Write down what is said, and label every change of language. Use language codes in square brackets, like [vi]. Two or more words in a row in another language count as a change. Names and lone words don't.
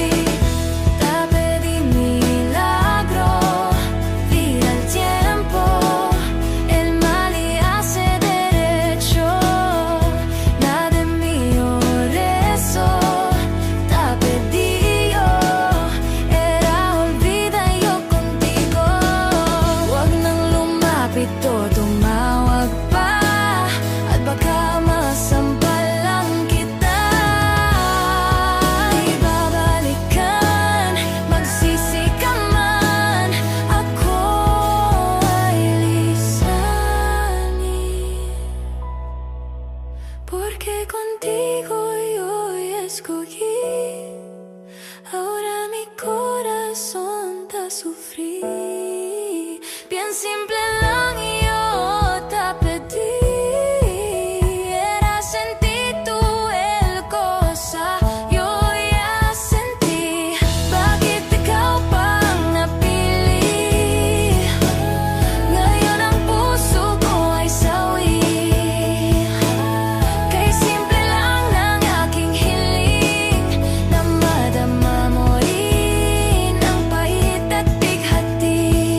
[cbk] Te pedí milagro, vira el tiempo, el mal y hace derecho. Nada mío rezo, te pedí yo, era olvida yo contigo. [tl] Huwag nang lumapit o tumawag pa, at baka masampal lang kita. Di babalikan, magsisi ka man, ako ay lisanin. [cbk] Porque contigo yo escogí, ahora mi corazón te sufrí. Bien simple lang y yo te pedí. Era sentir tú el cosa, yo ya sentí. [tl] Bakit ikaw pang napili? Ngayon ang puso ko ay sawi. Kay simple lang ng aking hiling, na madama mo rin ang pait at bighati.